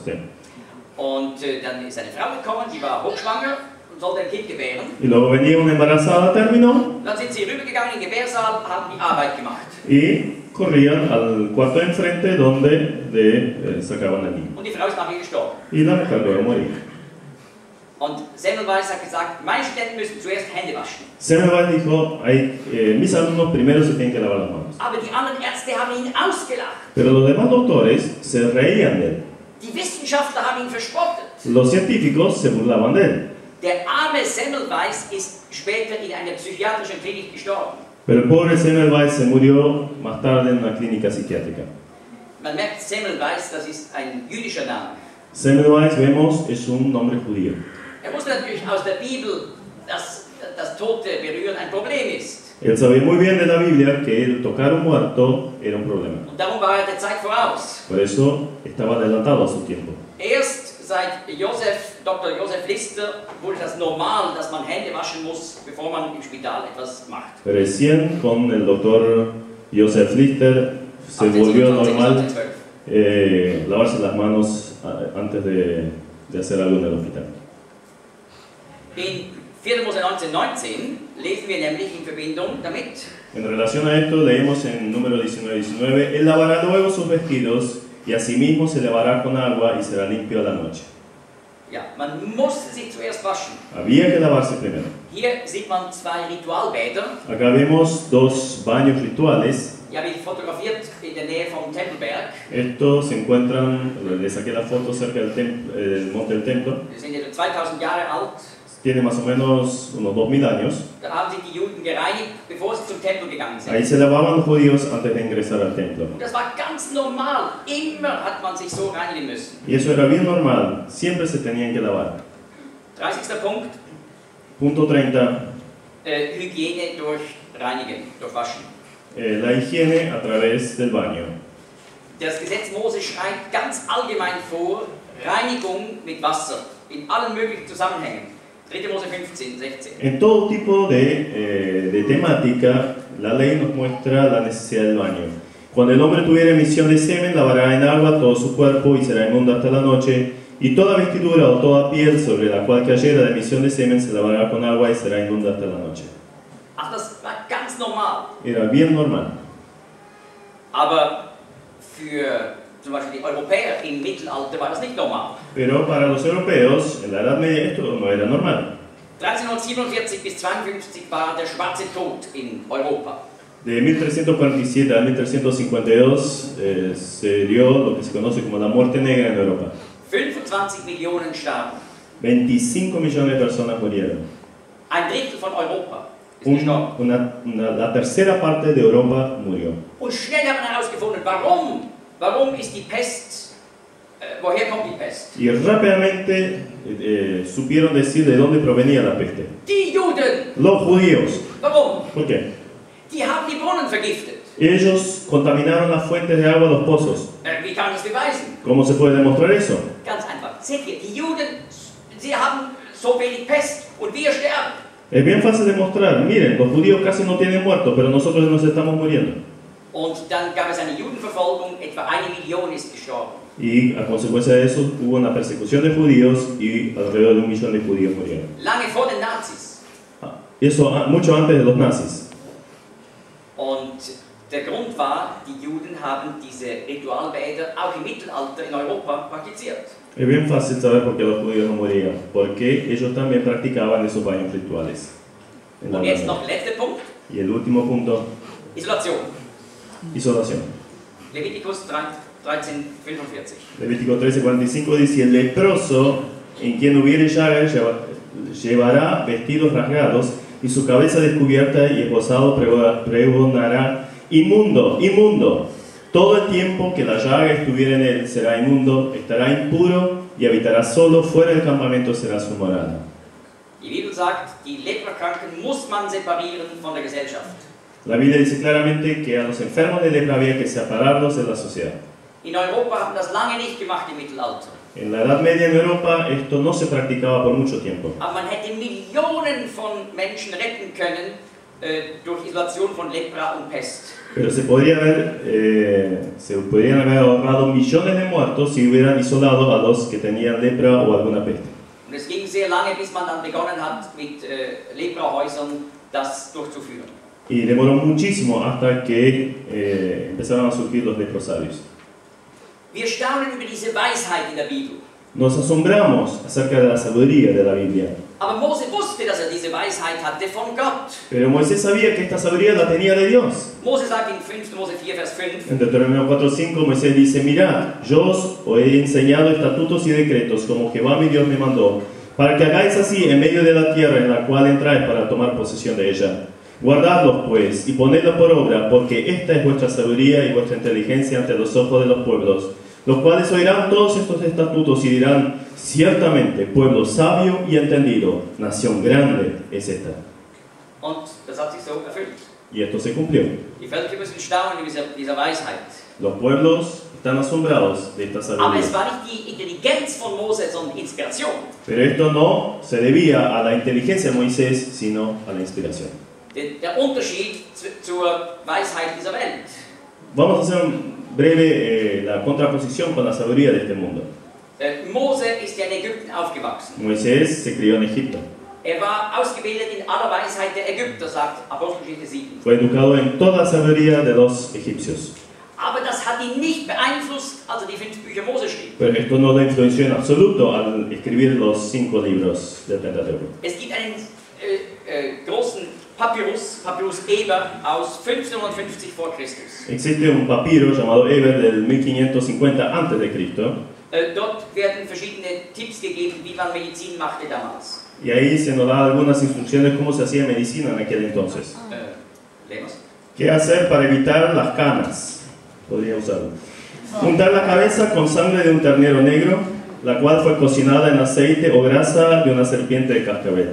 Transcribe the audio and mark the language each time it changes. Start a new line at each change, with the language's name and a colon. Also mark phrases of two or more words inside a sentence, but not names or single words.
Spanish: Sí.
German: Und dann ist eine Frau gekommen, die war hochschwanger und sollte ein Kind gebären.
Spanish: Y luego venía una embarazada a término.
German: Dann sind sie rübergegangen in den Gebärsaal, haben die Arbeit gemacht.
Spanish: Y corrían al cuarto de enfrente donde sacaban al niño.
German: Und die Frau ist nachher gestorben.
Spanish: Y la mujer luego moría.
German: Und Semmelweis hat gesagt, meine Studenten müssen zuerst Hände waschen.
Spanish: Semmelweis dijo, mis alumnos primero se tienen que lavar las manos.
German: Aber die anderen Ärzte haben ihn ausgelacht.
Spanish: Pero los demás doctores se reían de él.
German: Die Wissenschaftler haben ihn verspottet.
Spanish: Los científicos se burlaban de él.
German: Der arme Semmelweis ist später in einer psychiatrischen Klinik gestorben.
Spanish: Pero el pobre Semmelweis se murió más tarde en una clínica psiquiátrica.
German: Man merkt, Semmelweis, das ist ein jüdischer Name.
Spanish: Semmelweis, vemos, es un nombre judío.
German: Wusste natürlich aus der Bibel, dass das Tote berühren ein Problem ist.
Spanish: Él sabía muy bien de la Biblia que el tocar un muerto era un problema.
German: Und darum war der Zeit voraus.
Spanish: Por eso estaba adelantado a su tiempo.
German: Erst seit Dr. Josef Lister wurde das normal, dass man Hände waschen muss, bevor man im Spital etwas macht.
Spanish: Recién con el doctor Josef Lister se volvió normal lavarse las manos antes de hacer algo en el hospital.
German: In 4. Mose 19:19 lesen wir nämlich in Verbindung damit.
Spanish: En relación a esto leemos en número 19:19, él lavará luego sus vestidos y asimismo se lavará con agua y será limpio a la noche.
German: Ja, man musste sich zuerst waschen.
Spanish: Había que lavarse primero.
German: Hier sieht man 2 Ritualbäder.
Spanish: Acá vemos 2 baños rituales.
German: Die habe ich fotografiert in der Nähe vom Tempelberg.
Spanish: Estos se encuentran, le saqué la foto cerca del monte del templo.
German: Die sind etwa 2000 Jahre alt.
Spanish: Tiene más o menos unos 2000 años.
German: Da haben sich die Juden gereinigt, bevor sie zum Tempel gegangen sind.
Spanish: Ahí se lavaban los judíos antes de ingresar al templo.
German: Und das war ganz normal. Immer hat man sich so reinigen müssen.
Spanish: Y eso era bien normal. Siempre se tenían que lavar.
German: 30. Punkt.
Spanish: Punto 30.
German: Hygiene durch Reinigen, durch Waschen.
Spanish: La higiene a través del baño.
German: Das Gesetz Mose schreibt ganz allgemein vor, Reinigung mit Wasser in allen möglichen Zusammenhängen. 3. Mose 15, 16.
Spanish: En todo tipo de temática, la ley nos muestra la necesidad del baño. Cuando el hombre tuviera emisión de semen, lavará en agua todo su cuerpo y será inmundo hasta la noche. Y toda vestidura o toda piel sobre la cual cayera de emisión de semen se lavará con agua y será inmunda hasta la noche.
German: Ach, das war ganz normal.
Spanish: Era bien normal.
German: Aber für zum Beispiel die Europäer im Mittelalter, war das nicht normal.
Spanish: Pero para los europeos, en la Edad Media, esto no era normal.
German: 1347 bis 52 war der schwarze Tod in Europa.
Spanish: De 1347 a 1352 se dio lo que se conoce como la muerte negra en Europa.
German: 25 Millionen starben.
Spanish: 25 millones de personas murieron.
German: Ein Drittel von Europa ist gestorben.
Spanish: La tercera parte de Europa murió.
German: Und schnell haben wir herausgefunden, warum ist die Pest, woher kommt die Pest?
Spanish: Y rápidamente supieron decir de dónde provenía la peste.
German: Die Juden!
Spanish: Los judíos.
German: Warum?
Spanish: ¿Por qué?
German: Die haben die Brunnen vergiftet.
Spanish: Ellos contaminaron las fuentes de agua, los pozos.
German: Wie kann man das beweisen?
Spanish: ¿Cómo se puede demostrar eso?
German: Ganz einfach. Seht ihr, die Juden, sie haben so wenig Pest und wir sterben.
Spanish: Es bien fácil demostrar. Miren, los judíos casi no tienen muertos, pero nosotros nos estamos muriendo.
German: Und dann gab es eine Judenverfolgung, etwa 1 Million ist gestorben.
Spanish: Y a consecuencia de eso hubo una persecución de judíos y alrededor de 1 millón de judíos murieron.
German: Lange vor den Nazis.
Spanish: Eso mucho antes de los nazis.
German: Und der Grund war, die Juden haben diese Ritualbäder auch im Mittelalter in Europa praktiziert.
Spanish: Es bien fácil saber por qué los judíos no morían, porque ellos también practicaban esos baños rituales.
German: Und jetzt noch der letzte Punkt.
Spanish: Y el último punto,
German: Isolation.
Spanish: isolación.
German: Leviticus 13:45.
Spanish: Levítico 13:45 dice: el leproso en quien hubiere llaga llevará vestidos rasgados y su cabeza descubierta y esposado pregonará: inmundo, inmundo. Todo el tiempo que la llaga estuviera en él será inmundo, estará impuro y habitará solo, fuera del campamento será su morada.
German: Die Bibel sagt, die Leprakranken muss man separieren von der Gesellschaft.
Spanish: La Biblia dice claramente que a los enfermos de lepra había que separarlos de la sociedad.
German: In Europa haben das lange nicht gemacht im Mittelalter.
Spanish: En la Edad Media en Europa esto no se practicaba por mucho tiempo.
German: Aber man hätte Millionen von Menschen retten können durch Isolation von Lepra und Pest.
Spanish: Pero se podrían haber ahorrado millones de muertos si hubieran isolado a los que tenían lepra o alguna peste.
German: Und es ging sehr lange, bis man dann begonnen hat, mit Leprahäusern das durchzuführen.
Spanish: Y demoró muchísimo hasta que empezaron a surgir los leprosarios.
German: Wir staunen über diese Weisheit in der Bibel.
Spanish: Nos asombramos acerca de la sabiduría de la Biblia.
German: Aber Mose wusste, dass diese Weisheit hatte von Gott.
Spanish: Pero Moisés sabía que esta sabiduría la tenía de Dios.
German: Mose sagt in 5. Mose 4, Vers 5.
Spanish: En Deuteronomio 4:5 Moisés dice: mirad, yo os he enseñado estatutos y decretos como Jehová mi Dios me mandó, para que hagáis así en medio de la tierra en la cual entráis para tomar posesión de ella. Guardadlos pues y ponedlos por obra, porque esta es vuestra sabiduría y vuestra inteligencia ante los ojos de los pueblos, los cuales oirán todos estos estatutos y dirán: ciertamente, pueblo sabio y entendido, nación grande es esta.
German: Und das hat sich so erfüllt.
Spanish: Y esto se cumplió.
German: Die Völker müssen staunen über dieser Weisheit.
Spanish: Los pueblos están asombrados de esta
German: Aber es
Spanish: sabiduría.
German: war nicht die Intelligenz von Mose, sondern Inspiration.
Spanish: Pero esto no se debía a la inteligencia de Moisés, sino a la inspiración.
German: Der Unterschied zur Weisheit dieser Welt.
Spanish: Vamos a hacer breve la contraposición con la sabiduría de este mundo.
German: Mose ist ja in Ägypten aufgewachsen.
Spanish: Moisés se crió en Egipto.
German: War ausgebildet in aller Weisheit der Ägypter, sagt Apostelgeschichte 7.
Spanish: Fue educado en toda la sabiduría de los egipcios.
German: Aber das hat ihn nicht beeinflusst, als die 5 Bücher Mose schrieb.
Spanish: Pero esto no lo influenció en absoluto al escribir los 5 libros del Pentateuco.
German: Es gibt einen großen Papyrus Eber aus 1550 vor Christus.
Spanish: Existe un papiro llamado Eber del 1550 a.C.
German: Dort werden verschiedene Tipps gegeben, wie man Medizin machte damals.
Spanish: Y ahí se nos da algunas instrucciones cómo se hacía medicina en aquel entonces. Leemos. ¿Qué hacer para evitar las canas? Podría usarlo. Untar la cabeza con sangre de un ternero negro, la cual fue cocinada en aceite o grasa de una serpiente de cascabel.